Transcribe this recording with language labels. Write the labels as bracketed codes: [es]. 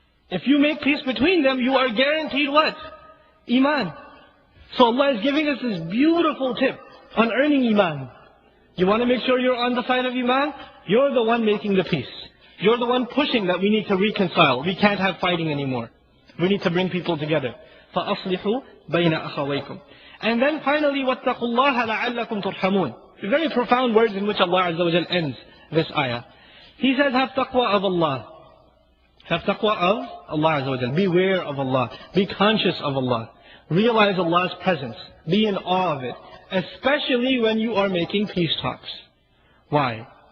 [en] If you make peace between them, you are guaranteed what? Iman. So Allah is giving us this beautiful tip on earning Iman. You want to make sure you're on the side of Iman? You're the one making the peace. You're the one pushing that we need to reconcile. We can't have fighting anymore. We need to bring people together. [ar] فَأَصْلِحُوا بَيْنَ أَخَوَيْكُمْ. [en] And then finally, [ar] وَاتَّقُوا اللَّهَ لَعَلَّكُمْ تُرْحَمُونَ. [en] Very profound words in which Allah Azza wa Jal ends this ayah. He says, have taqwa of Allah. Have taqwa of Allah Azza wa Jal. Beware of Allah. Be conscious of Allah. Realize Allah's presence. Be in awe of it. Especially when you are making peace talks. Why?